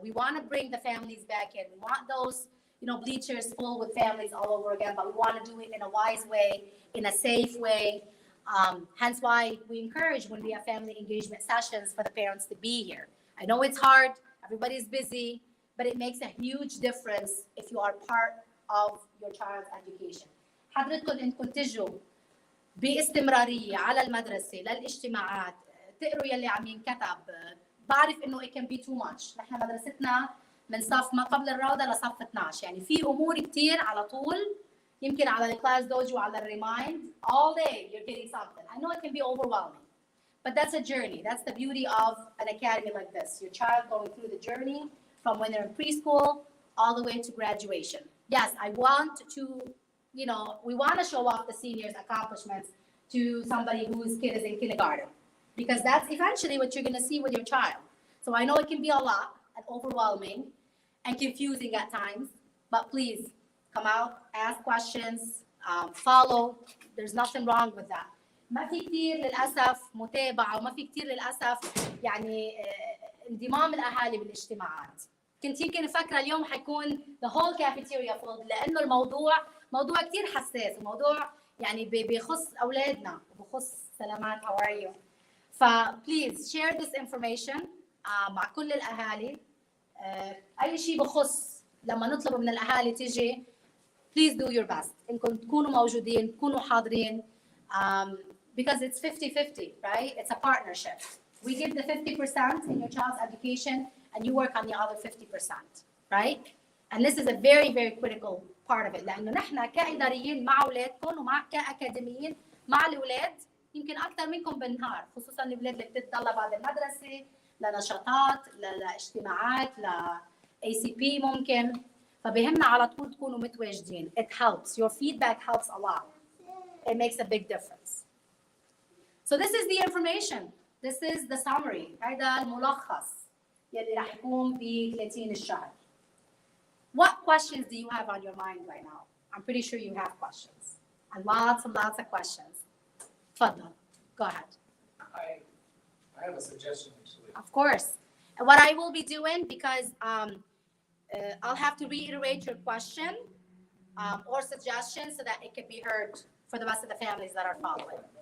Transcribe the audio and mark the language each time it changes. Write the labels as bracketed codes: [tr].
[en] We want to bring the families back in. We want those, you know, bleachers full with families all over again, but we want to do it in a wise way, in a safe way. Hence why we encourage when we have family engagement sessions for the parents to be here. I know it's hard. everybody's busy, but it makes a huge difference if you are part of your child's education. [ar] حضرتكم انكم تجوا باستمراريه على المدرسه للاجتماعات، تقروا يلي عم ينكتب. بعرف انه [en] it can be too much. [ar] نحن مدرستنا من صف ما قبل الروضه لصف 12، يعني في امور كثير على طول. يمكن على الكلاس دوجو وعلى الريمايند [en] all day you're getting something. I know it can be overwhelming, but that's a journey. That's the beauty of an academy like this. Your child going through the journey from when they're in preschool all the way to graduation. Yes, I want to, you know, we want to show off the seniors' accomplishments to somebody whose kid is in kindergarten, because that's eventually what you're going to see with your child. So I know it can be a lot and overwhelming and confusing at times, but please come out, ask questions, follow. There's nothing wrong with that. [ar] ما في كتير للأسف متابعة، وما في كتير للأسف يعني انضمام الأهالي بالاجتماعات. كنت يمكن فاكرة اليوم حيكون [en] the whole cafeteria full، [ar] لأنه الموضوع موضوع كتير حساس، وموضوع يعني بيخص أولادنا وبخص سلامات [en] how are you. [ar] فبليز share this information مع كل الأهالي. أي شيء بخص لما نطلب من الأهالي تيجي [en] please do your best [ar] إنكم تكونوا موجودين، تكونوا حاضرين. [en] Because it's 50-50, right? It's a partnership. We give the 50% in your child's education, and you work on the other 50%, right? And this is a very, very critical part of it. [ar] لأنه نحن كإداريين مع أولادكم ومع كأكاديميين مع الأولاد يمكن أكثر منكم بالنهار، خصوصاً الأولاد اللي بتتطلع بعد المدرسة لنشاطات، لاجتماعات، ACP ممكن. فبهمنا على طول تكونوا متواجدين. [en] It helps. Your feedback helps a lot. It makes a big difference. So this is the information. This is the summary. [ar] هذا الملخص يلي راح يكون ب 30 الشهر. [en] What questions do you have on your mind right now? I'm pretty sure you have questions. And lots of questions. [ar] تفضل. [en] Go ahead. I have a suggestion actually. Of course. And what I will be doing, because I'll have to reiterate your question or suggestion so that it can be heard for the rest of the families that are following.